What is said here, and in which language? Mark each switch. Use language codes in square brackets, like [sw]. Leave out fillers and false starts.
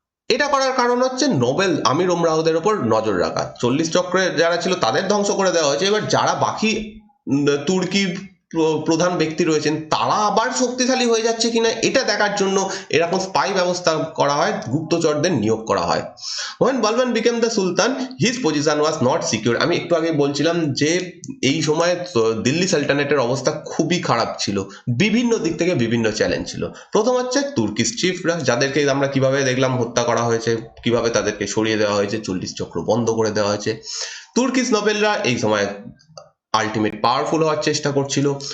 [bn] এটা করার কারণ হচ্ছে নোবেল আমির ওমরাহদের ওপর নজর রাখা। 40 চক্রে যারা ছিল তাদের ধ্বংস করে দেওয়া হয়েছে, এবার যারা বাকি তুর্কির প্রধান ব্যক্তি রয়েছেন তারা আবার শক্তিশালী হয়ে যাচ্ছে কিনা এটা দেখার জন্য এরকম স্পাই ব্যবস্থা করা হয়, গুপ্তচরদের নিয়োগ করা হয়। [en] when Balban became the sultan his position was not secure. [bn] আমি একটু আগে বলছিলাম যে এই সময় দিল্লি সালতানেটের অবস্থা খুবই খারাপ ছিল, বিভিন্ন দিক থেকে বিভিন্ন চ্যালেঞ্জ ছিল। প্রথম হচ্ছে তুর্কিশ চিফরা, যাদেরকে আমরা কিভাবে দেখলাম হত্যা করা হয়েছে, কিভাবে তাদেরকে সরিয়ে দেওয়া হয়েছে, 40 চক্র বন্ধ করে দেওয়া হয়েছে। তুর্কিশ নোবেলরা এই সময় [en] ultimate powerful [bn] হওয়ার চেষ্টা করছিল।